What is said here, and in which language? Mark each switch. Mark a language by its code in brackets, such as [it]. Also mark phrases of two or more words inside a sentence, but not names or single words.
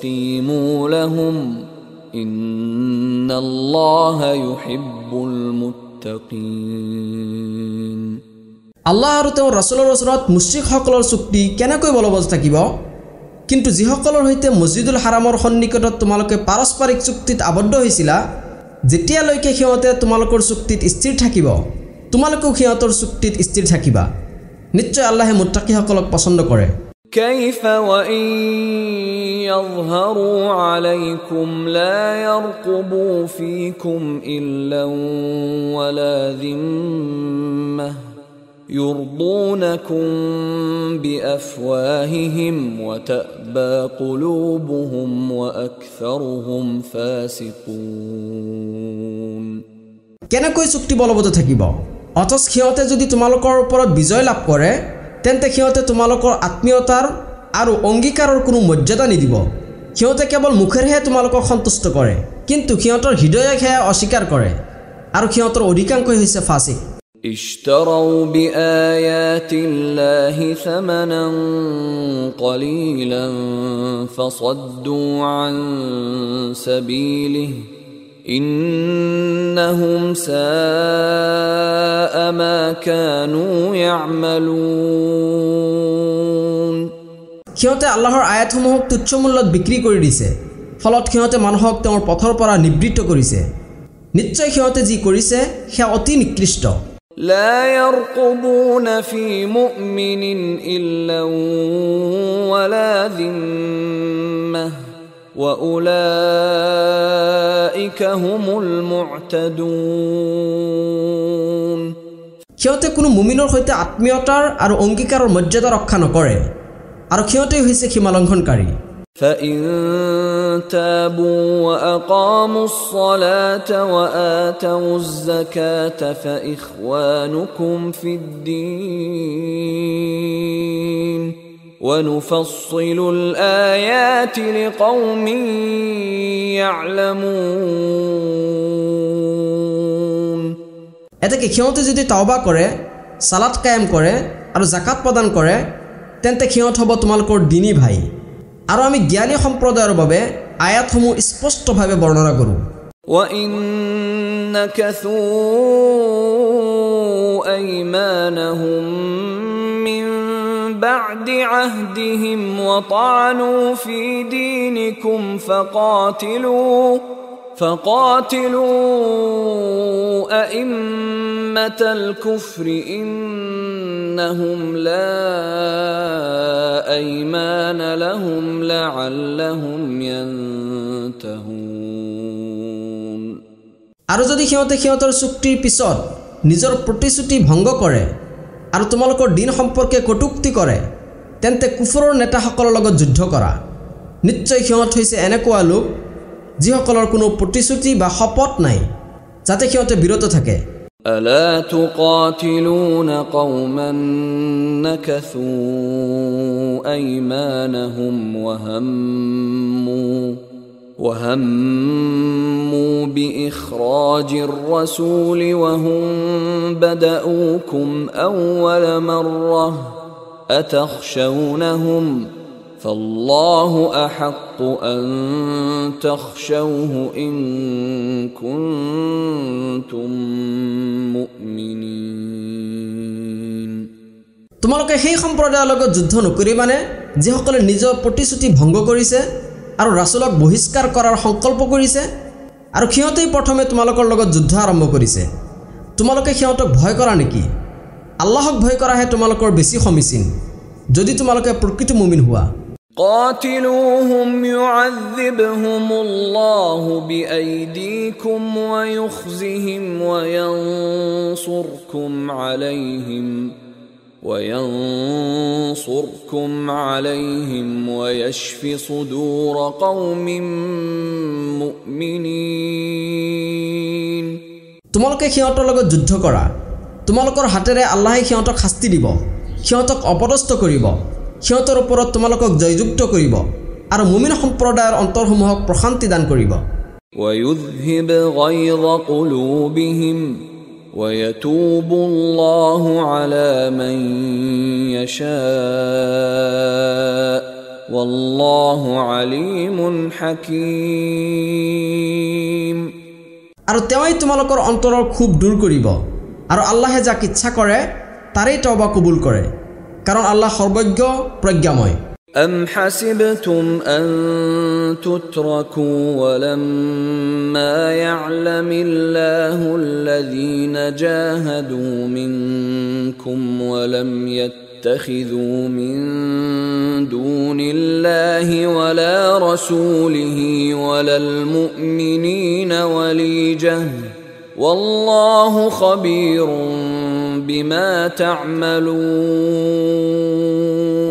[ar] فاستقيموا لهم إن الله يحب المتقين. المتقين [as] আল্লাহ আৰু তেওঁৰ ৰাছুলৰ ওচৰত মুশ্ৰিকসকলৰ চুক্তি কেনেকৈ বলবৎ থাকিব? কিন্তু যিসকলৰ সৈতে মছজিদুল হাৰামৰ সন্নিকটত তোমালোকে পাৰস্পৰিক চুক্তিত আবদ্ধ হৈছিলা, যেতিয়ালৈকে সিহঁতে তোমালোকৰ চুক্তিত স্থিৰ থাকিব, তোমালোকেও সিহঁতৰ চুক্তিত স্থিৰ থাকিবা। নিশ্চয় আল্লাহে মুত্তাকিসকলক পছন্দ কৰে। [ar] كيف وإن يظهروا عليكم لا يرقبوا فيكم إلا ولا ذمة يرضونكم بأفواههم وتأبى قلوبهم وأكثرهم فاسقون [as] কেনেকৈ চুক্তি বলবৎ থাকিব? অথচ সিহঁতে যদি তোমালোকৰ ওপৰত বিজয় লাভ কৰে, তেন্তে সিহঁতে তোমালোকৰ আত্মীয়তাৰ আৰু অংগীকাৰৰ কোনো মৰ্যাদা নিদিব। সিহঁতে কেৱল মুখেৰেহে তোমালোকক সন্তুষ্ট কৰে, কিন্তু সিহঁতৰ হৃদয়ে সেয়া অস্বীকাৰ কৰে, আৰু সিহঁতৰ অধিকাংশই হৈছে ফাসিক। [ar] اشتروا بآيات الله ثمنا قليلا فصدوا عن سبيله إنهم ساء ما كانوا يعملون [as] সিহঁতে আল্লাহৰ আয়াতসমূহক তুচ্ছ মূল্যত বিক্ৰী কৰি দিছে, ফলত সিহঁতে মানুহক তেওঁৰ পথৰ পৰা নিবৃত্ত কৰিছে। নিশ্চয় সিহঁতে যি কৰিছে সেয়া অতি নিকৃষ্ট। [ar] لا يرقبون في مؤمن إلا ولا ذمة وأولئك هم المعتدون [as] সিহঁতে কোনো মুমিনৰ সৈতে আত্মীয়তাৰ আৰু অংগীকাৰৰ মৰ্যাদা ৰক্ষা নকৰে, আৰু সিহঁতেই হৈছে সীমালংঘনকাৰী। [ar] فإن تابوا وأقاموا الصلاة وآتوا الزكاة فإخوانكم في الدين ونفصل الآيات لقوم يعلمون [as] এতেকে সিহঁতে যদি তাওবা কৰে, সালাত কায়েম কৰে আৰু জাকাত প্ৰদান কৰে, তেন্তে সিহঁত হ'ব তোমালোকৰ দিনী ভাই। আৰু আমি জ্ঞানী সম্প্ৰদায়ৰ বাবে আয়াতসমূহ স্পষ্টভাৱে বৰ্ণনা কৰোঁ। [ar] وَإِن نَكَثُوا أَيْمَانَهُم مِّن بَعْدِ عَهْدِهِمْ وَطَعَنُوا فِي دِينِكُمْ فقاتلوا أئمة الكفر إنهم لا أيمان لهم لعلهم ينتهون [as] আৰু যদি সিহঁতে সিহঁতৰ চুক্তিৰ পিছত নিজৰ প্ৰতিশ্ৰুতি ভংগ কৰে আৰু তোমালোকৰ দিন সম্পৰ্কে কটুক্তি কৰে, তেন্তে কুফৰৰ নেতাসকলৰ লগত যুদ্ধ কৰা। নিশ্চয় সিহঁত হৈছে এনেকুৱা লোক যিসকলৰ কোনো প্ৰতিশ্ৰুতি বা শপত নাই, যাতে সিহঁতে বিৰত থাকে। [ar] ألا تقاتلون قوما نكثوا أيمانهم وهموا بإخراج الرسول وهم بدأوكم أول مرة أتخشونهم فالله أحق أن تخشوه إن كنتم مؤمنين [as] তোমালোকে সেই সম্প্ৰদায়ৰ লগত যুদ্ধ নকৰিবানে যিসকলে নিজৰ প্ৰতিশ্ৰুতি ভংগ কৰিছে আৰু ৰাসূলক বহিষ্কাৰ কৰাৰ সংকল্প কৰিছে, আৰু সিহঁতেই প্ৰথমে তোমালোকৰ লগত যুদ্ধ আৰম্ভ কৰিছে। তোমালোকে সিহঁতক ভয় কৰা নেকি? আল্লাহক ভয় কৰাহে তোমালোকৰ বেছি সমীচীন, যদি তোমালোকে প্ৰকৃত মুমিন হোৱা। [ar] قاتلوهم يعذبهم الله بأيديكم ويخزهم وينصركم عليهم ويشف صدور قوم مؤمنين [as] তোমালোকে সিহঁতৰ লগত যুদ্ধ কৰা, তোমালোকৰ হাতেৰে আল্লাহে সিহঁতক শাস্তি দিব, সিহঁতক অপদস্থ কৰিব, সিহঁতৰ ওপৰত তোমালোকক জয়যুক্ত কৰিব, আৰু মুমিন সম্প্ৰদায়ৰ অন্তৰসমূহক প্ৰশান্তি দান কৰিব। [ar] ويذهب غيظ قلوبهم ويتوب الله على من يشاء والله عليم حكيم [as] আৰু তেওঁই তোমালোকৰ অন্তৰৰ খুব দূৰ কৰিব আৰু আল্লাহে যাক ইচ্ছা কৰে তাৰেই তওবা কবুল কৰে কাৰণ আল্লাহ সৰ্বজ্ঞ প্ৰজ্ঞাময় [ar] أم حسبتم أن تتركوا ولما يعلم الله الذين جاهدوا منكم ولم يتخذوا من دون الله ولا رسوله ولا المؤمنين وليجة والله خبير بما تعملون